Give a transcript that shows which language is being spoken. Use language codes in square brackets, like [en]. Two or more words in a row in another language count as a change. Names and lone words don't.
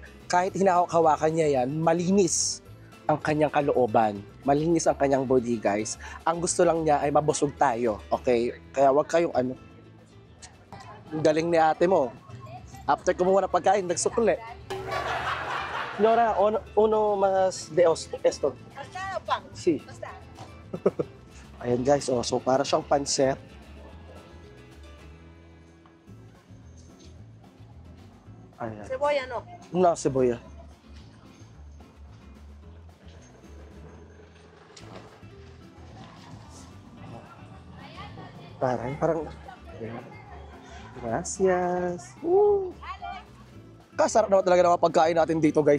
[tl] Kahit hinahawak-hawakan niya yan, malinis ang kanyang kalooban. Malinis ang kanyang body, guys. Ang gusto lang niya ay mabusog tayo. Okay? Kaya huwag kayong Ang galing ni ate mo. After kumuha ng pagkain, nagsukle. [es] Señora, uno más de esto. [tl] Si. Ayan, guys. So, para siyang pansit. Ayan. [es] Cebolla no. No, cebolla. [tl] Parang. Ayan. [es] Gracias. [tl] Kasarap naman talaga ng mga pagkain natin dito, guys.